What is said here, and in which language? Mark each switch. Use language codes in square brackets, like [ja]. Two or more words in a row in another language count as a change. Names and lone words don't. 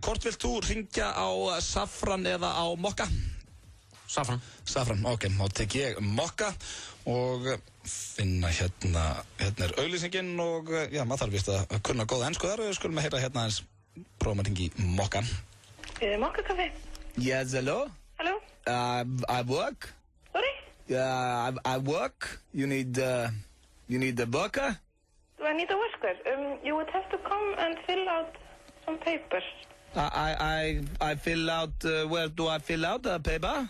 [is] Hvort vilt þú hringja á Safran eða á Mokka? Safran. Safran, ok. Þá tek ég Mokka og finna hérna er auglýsingin og maður þarf vist að kunna góða ensku þar og við skulum að heyra hérna eins prófum að hringi í Mokka. Mokka kaffi? [en] Yes, hello? Hello? I work. Sorry? I work. You need a worker? Do I need a worker? You would have to come and fill out some papers. I fill out, where do I fill out the paper?